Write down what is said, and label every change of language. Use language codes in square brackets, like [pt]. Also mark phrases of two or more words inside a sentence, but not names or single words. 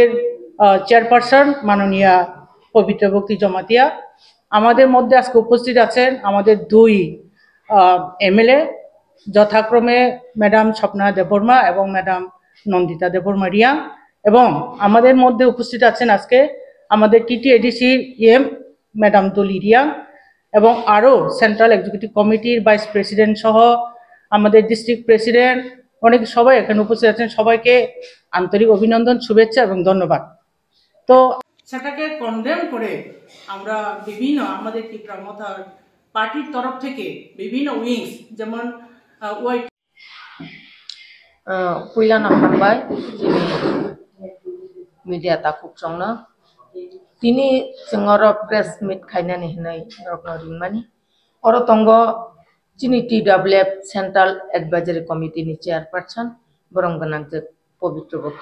[bn] চেয়ারপারসন মাননীয়া পবিত্র ভক্তি জমাতিয়া, আমাদের মধ্যে আজকে উপস্থিত আছেন আমাদের দুই এমএলএ যথাক্রমে ম্যাডাম স্বপ্না দেববর্মা এবং ম্যাডাম নন্দিতা দেববর্মা রিয়াং, এবং আমাদের মধ্যে উপস্থিত আছেন আজকে আমাদের TTADCর ম্যাডাম দলি রিয়াং, এবং আরও [en] Central Executive Committee's Vice President [bn] সহ আমাদের [en] District President [bn] অনেক সবাই এখানে উপস্থিত আছেন। সবাইকে আন্তরিক অভিনন্দন, শুভেচ্ছা এবং ধন্যবাদ। তো সেটাকে কনডেম করে আমরা বিভিন্ন আমাদের ত্রিপুরা মথা পার্টির তরফ থেকে বিভিন্ন উইংস যেমন ওয়াই [trp] Puilana hambai jini media takuk chongna tini sengoro press meet khainani hinai rokno ringmani oro tongo jini TWF Central Advisory Committee ni chairperson borong ganang je Pavitra Bhakti